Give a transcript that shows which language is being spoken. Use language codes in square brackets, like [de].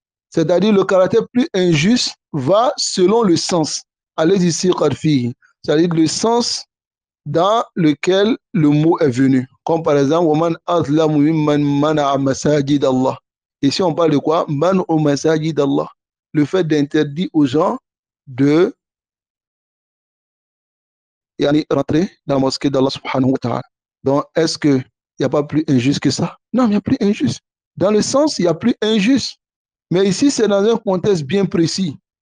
[fr] C'est-à-dire le caractère plus injuste va selon le sens. C'est-à-dire le sens dans lequel le mot est venu. Comme par exemple, [ar] وَمَنْ أَظْلَمُ مِمَّنْ مَنَعَ مَسَاجِدَ اللَّهِ. [fr] Ici, on parle de quoi? [ar] مَنْعُ مَسَاجِدَ اللَّهِ. [fr] Le fait d'interdire aux gens de rentrer dans la mosquée d'Allah subhanahu wa ta'ala. Donc, est-ce qu'il n'y a pas plus injuste que ça? Non, il n'y a plus injuste. Dans le sens, il n'y a plus injuste. Mais ici, c'est dans un contexte bien précis.